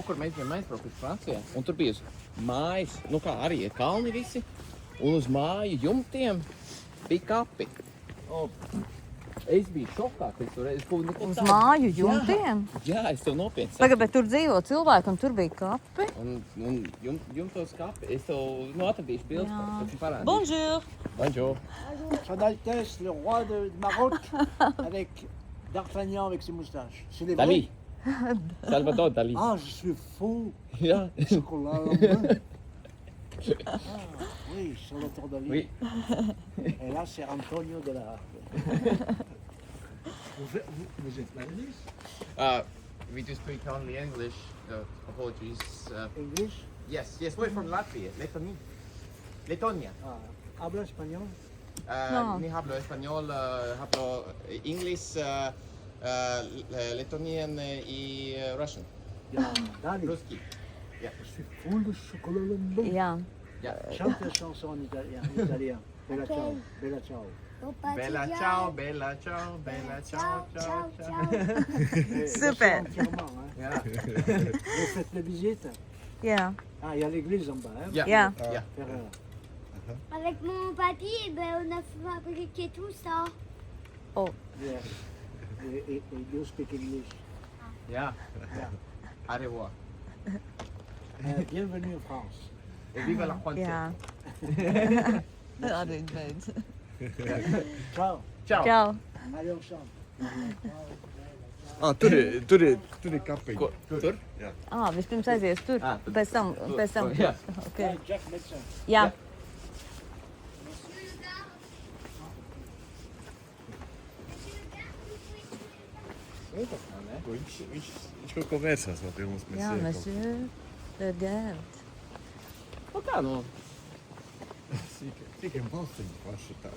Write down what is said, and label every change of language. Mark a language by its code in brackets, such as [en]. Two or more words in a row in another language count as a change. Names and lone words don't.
[lv] Kaut kur mēs bijām aizbraukuši Francijā, un tur bija uz mājas, nu kā arī ir kalni visi, un uz māju jumtiem bija kapi. O, es biju šokā, ka es tur redzu, ko neko Uz tādu. māju jumtiem? Jā, es tev nopietni saku. Tagad, bet tur dzīvo cilvēki un tur bija kapi. Un jumtos kapi, es tev atradīšu bildes, Jā. tad parādīšu. [fr] Bonjour! Bonjour. Son Altesse, le roi de Maroc, avec D'Artagnan avec ses moustaches. C'est les Dali. vrais? Salvador Dali. Ah, je suis faux. [lv] Jā. [fr] Chocolat à la main. Ah, oui, Salvatore Dali. Oui. Et là, c'est Antonio de la... Vous êtes malais? [en] We do speak only English. Apologies. English? Yes, we're from Latvia, Letonia. [es] Ah, habla español? No. Ni hablo español, hablo [en] English, Letonian [es] y Russian. [en] Yeah, Dali. [ru] Русский. [fr] Je suis full de chocolat à la main. [lv] Jā. [fr] Chante la chanson en italien. [it] Bella ciao, bella ciao. Bella ciao, bella ciao, bella ciao, ciao, ciao. [fr] Super. Entièrement, hein. [en] Yeah. [fr] Vous faites la visite? [lv] Jā. [fr] Ah, il y a l'église en bas, hein? [en] Yeah. [lv] Jā. [en] Yeah. [fr] Faire, Avec mon papy, eh ben, on a fabriqué tout ça. [en] yeah. Et you speak English. Yeah. Yeah. [fr] Au revoir. Bienvenue en France. Et vive la [lv] Jā. [fr] frontière. [lv] Arī beidz. [it] Ciao. Ciao. [lv] Čau. [fr] Allez, on chante. [lv] Ah, tur ir kapiņa. Ko? Tur? Vispirms aizies tur. Ā, tad- Pēc tam. Jā. [en] Okay. [fr] Jack médecin. [lv] Jā. Viņš kaut ko vērsās no filmas. Jā, monsieur Legard. Nu kā, nu, Tikai balstiņi paši tādi.